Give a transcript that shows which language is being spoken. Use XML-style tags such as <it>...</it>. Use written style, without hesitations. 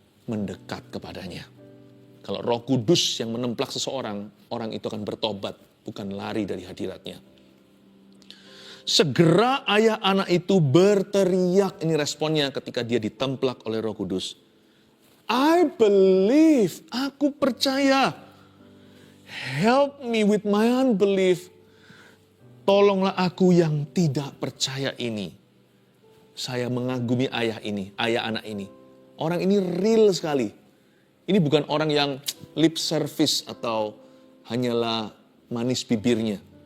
<id>mendekat kepadanya. Kalau Roh Kudus yang menemplak seseorang, orang itu akan bertobat, bukan lari dari hadiratnya. Segera ayah anak itu berteriak, ini responnya ketika dia ditemplak oleh Roh Kudus.</id> <en>I believe,</en> <id>aku percaya.</id> <en>Help me with my unbelief.</en> <id>Tolonglah aku yang tidak percaya ini. Saya mengagumi ayah ini, ayah anak ini. Orang ini real sekali. Ini bukan orang yang lip service atau hanyalah manis bibirnya.</id>